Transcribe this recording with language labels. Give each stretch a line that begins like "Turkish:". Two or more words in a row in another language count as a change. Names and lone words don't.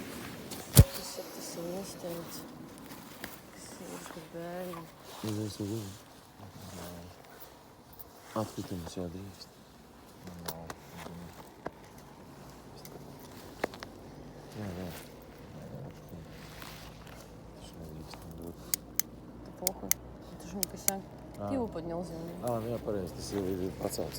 Latvian: Tas ir tas instinkts, kas ir uz bērnu. Es zinu. Atkritumus jādrīkst. Jā. Tas nedrīkst būt.
Russian: Да похуй. Это же не косяк. Ты его поднял за меня.
Latvian: Nu jā, pareizi, tas ir pacelts.